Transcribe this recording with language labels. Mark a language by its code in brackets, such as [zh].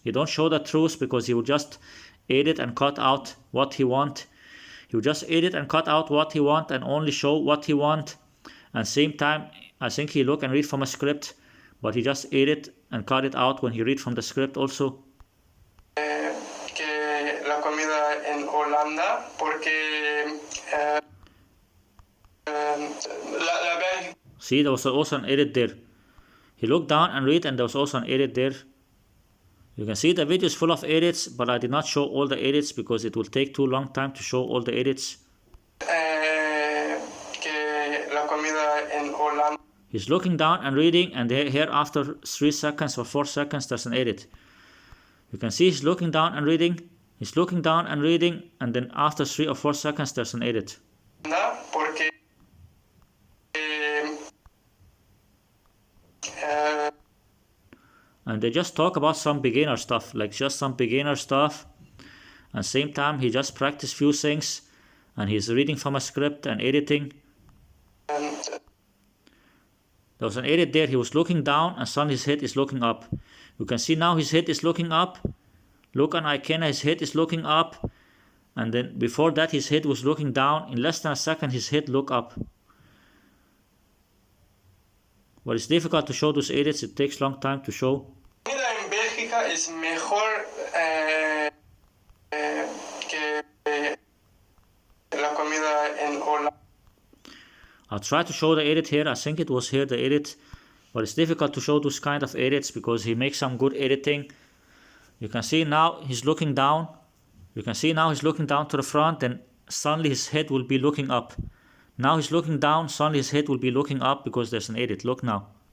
[en] He don't show the truth because he will just edit and cut out what he want. He will just edit and cut out what he want and only show what he want. And same time, I think he look and read from a script, but he just edit and cut it out when he read from the script also. [es] Que la comida en Holanda, porque la Bélgica. [en] See, there was also an edit there. He looked down and read, and there was also an edit there. You can see the video is full of edits, but I did not show all the edits because it will take too long time to show all the edits. [es] Que la comida en Holanda. [en] He's looking down and reading, and here after 3 seconds or 4 seconds there's an edit. You can see he's looking down and reading, he's looking down and reading, and then after 3 or 4 seconds there's an edit. [es] Porque [en] and they just talk about some beginner stuff, like just some beginner stuff. And same time he just practiced few things, and he's reading from a script and editing. There was an edit there, he was looking down and suddenly his head is looking up. You can see now his head is looking up. Look on Ikenna, his head is looking up. And then before that his head was looking down. In less than a second his head looked up. But it's difficult to show those edits, it takes long time to show. [es] La comida en Bélgica es mejor que la comida en Holanda. [en] I'll try to show the edit here. I think it was here, the edit. But it's difficult to show those kind of edits because he makes some good editing. You can see now he's looking down. You can see now he's looking down to the front, and suddenly his head will be looking up. Now he's looking down, suddenly his head will be looking up because there's an edit. Look now.